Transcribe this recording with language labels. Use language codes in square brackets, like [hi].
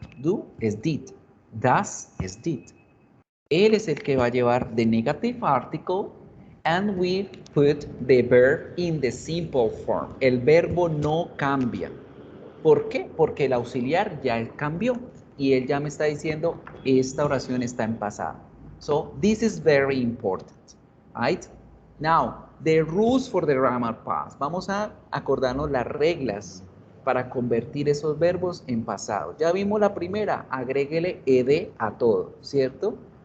[es] Do es did, does es did. Él es el que va a llevar [en] the negative article and we put the verb in the simple form. [es] El verbo no cambia. ¿Por qué? Porque el auxiliar ya cambió y él ya me está diciendo esta oración está en pasado. [en] So this is very important, right? Now, the rules for the grammar past. [es] Vamos a acordarnos las reglas para convertir esos verbos en pasado. Ya vimos la primera, agréguele ed a todo, ¿cierto?